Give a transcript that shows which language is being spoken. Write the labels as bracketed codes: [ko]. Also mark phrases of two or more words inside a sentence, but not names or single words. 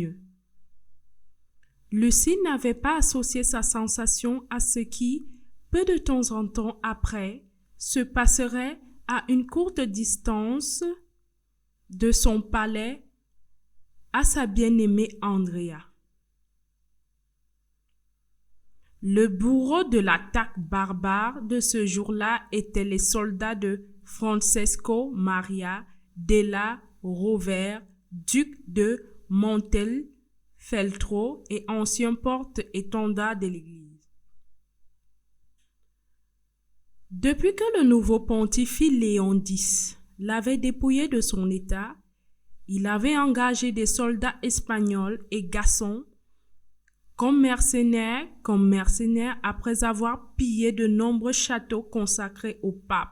[fr] » Lucie n'avait pas associé sa sensation à ce qui, peu de temps en temps après, se passerait à une courte distance de son palais à sa bien-aimée Andrea. Le bourreau de l'attaque barbare de ce jour-là étaient les soldats de Francesco Maria della Rovere, duc de Montefeltro et ancien porte-étendard de l'Église. Depuis que le nouveau pontife Léon X l'avait dépouillé de son état, il avait engagé des soldats espagnols et gascons comme mercenaires après avoir pillé de nombreux châteaux consacrés au pape.